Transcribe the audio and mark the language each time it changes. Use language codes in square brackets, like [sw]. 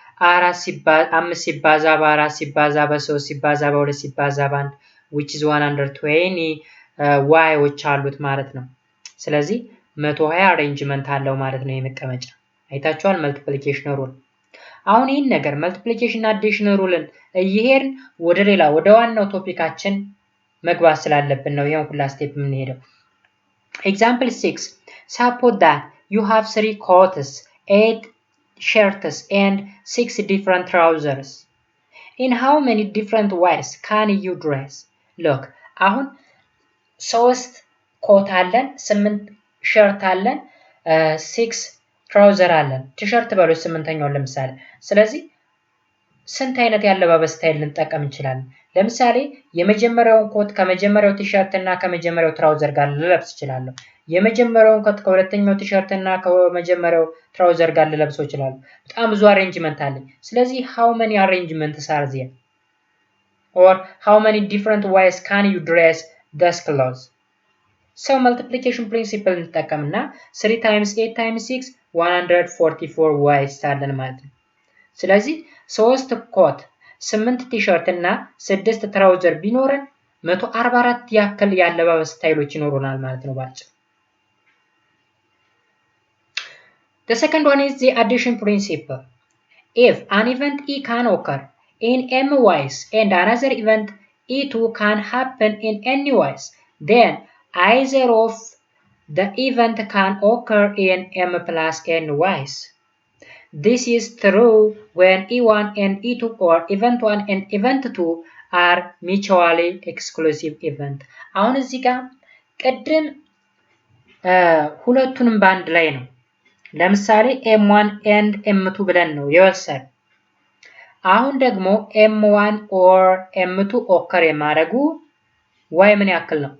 [am] 5 ሲባዛ በ4 ሲባዛ በ3 ሲባዛ በ2 ሲባዛ በ1 [en] which is [am] 120 ዋይዎች አሉት ማለት ነው። ስለዚህ 120 አሬንጅመንት አለው ማለት ነው የመቀመጫ። አይታችኋል መልቲፕሊኬሽን ሩል። አሁን ይህን ነገር መልቲፕሊኬሽን አዲሽን ሩልን እየሄድን ወደ ዋናው ቶፒካችን መግባት ስላለብን ነው ይሄን ሁላ ስቴፕ የምንሄደው። [en] Example 6. Suppose that you have 3 coats, 8 shirts and 6 different trousers. In how many different ways can you dress? Look, [am] አሁን 3 ኮት አለን፣ 8 ሸርት አለን፣ 6 ትራውዘር አለን። ቲሸርት በሉ 8ኛው ለምሳሌ። ስለዚህ ስንት አይነት ያለባበስ ስታይል ልንጠቀም እንችላለን? ለምሳሌ የመጀመሪያውን ኮት ከመጀመሪያው ቲሸርት እና ከመጀመሪያው ትራውዘር ጋር ልለብስ እችላለሁ። የመጀመሪያውን ኮት ከሁለተኛው ቲሸርት እና ከመጀመሪያው ትራውዘር ጋር ልለብሰው እችላለሁ። በጣም ብዙ አሬንጅመንት አለኝ። ስለዚህ [en] how many arrangements are there? Or how many different ways can you dress these clothes? So multiplication principle [am] እንጠቀምና [en] 3 times 8 times 6 144 ways [am] አለን ማለት ነው። ስለዚህ 3 ኮት 8 ቲሸርት እና 6 ትራውዘር ቢኖረን 144 ያክል ያለባበስ ስታይሎች ይኖሩናል ማለት ነው ባጭ። [en] The second one is the addition principle. If an event E can occur in m ways and another event E2 can happen in any ways, then either of the event can occur in m plus n ways. This is true when E1 and E2 or event 1 and event 2 are mutually exclusive event. [am] አሁን እዚህ ጋር ቅድም ሁለቱንም ባንድ ላይ ነው። ለምሳሌ m1 and m2 ብለን ነው የወሰድ። አሁን ደግሞ m1 or m2 ኦከር የማድረጉ ዋይ ምን ያክል ነው?